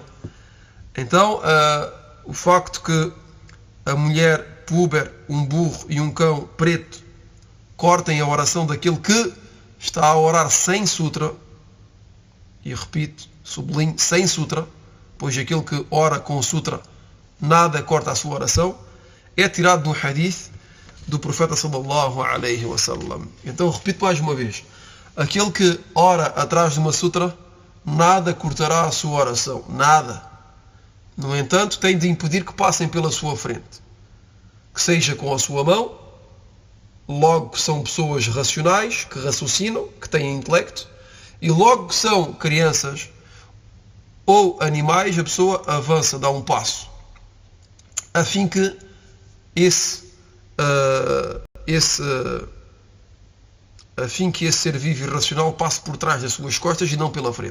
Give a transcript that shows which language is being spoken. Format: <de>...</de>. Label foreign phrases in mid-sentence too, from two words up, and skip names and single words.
<pt>Então, o facto que a mulher puber, um burro e um cão preto cortem a oração daquele que está a orar sem sutra, e repito, sublinho, sem sutra, pois aquele que ora com sutra nada corta a sua oração, é tirado de um hadith do profeta</pt> <ar>صلى الله عليه وسلم.</ar> <pt>Então repito mais uma vez, aquele que ora atrás de uma sutra nada cortará a sua oração, nada. No entanto, tem de impedir que passem pela sua frente, que seja com a sua mão. Logo que são pessoas racionais, que raciocinam, que têm intelecto, e logo que são crianças ou animais, a pessoa avança, dá um passo, a fim que esse ser vivo e racional passe por trás das suas costas e não pela frente.</pt>